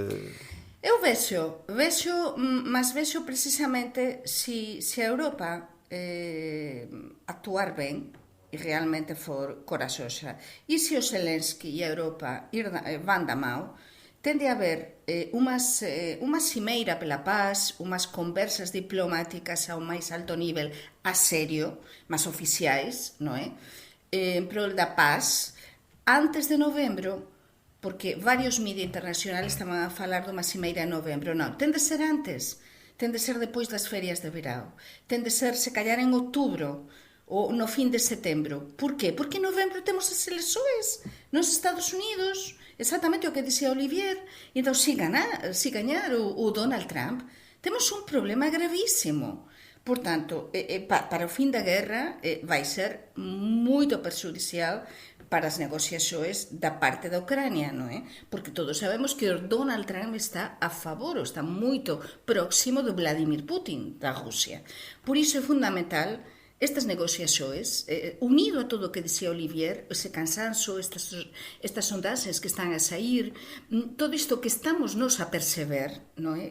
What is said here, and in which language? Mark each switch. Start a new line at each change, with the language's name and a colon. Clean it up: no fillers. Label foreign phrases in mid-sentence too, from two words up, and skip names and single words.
Portuguese: Eu vejo precisamente se a Europa actuar bem e realmente for corajosa,
Galician: e se o Zelensky e a Europa van da mão, tende a haver unha cimeira pela paz, unhas conversas diplomáticas ao máis alto nível, a serio, mas oficiais, non é? En prol da paz, antes de novembro, porque varios media internacionales estaban a falar dunha cimeira en novembro. Non, ten de ser antes, ten de ser depois das ferias de verão, ten de ser, se calhar, en outubro, ou no fin de setembro. Por qué? Porque en novembro temos as eleições nos Estados Unidos, exactamente o que dicía Olivier. Entón, se gañar o Donald Trump, temos un problema gravísimo. Por tanto, para o fin da guerra vai ser moito perxudicial para as negociações da parte da Ucrânia, non é? Porque todos sabemos que o Donald Trump está a favor, ou está moito próximo do Vladimir Putin, da Rússia. Por iso é fundamental estas negociações, unido a todo o que dizia Olivier, esse cansanço, estas sondagens
Portuguese: que estão a sair,
Galician: todo isto que estamos nos a perceber, não é?